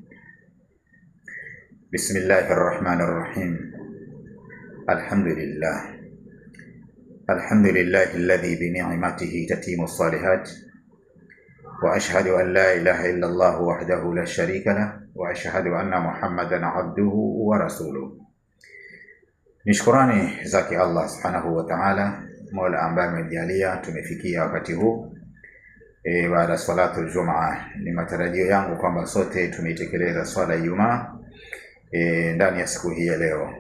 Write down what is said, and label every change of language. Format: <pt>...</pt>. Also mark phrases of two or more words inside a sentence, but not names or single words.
<ar>بسم الله الرحمن الرحيم. الحمد لله الذي بنعمته تتم الصالحات، وأشهد أن لا إله إلا الله وحده لا شريك له، وأشهد أن محمدا عبده ورسوله.</ar> <sw>Nishukurani zake Allah</sw> <ar>سبحانه و تعالى,</ar> <sw>Mola ambaye amejalia tumefikia wakati huu baada</sw> <ar>صلاة الجمعة.</ar> <sw>Ni matarajio yangu kwamba sote tumeitekeleza swala ya Ijumaa ndani ya siku hii ya leo.</sw>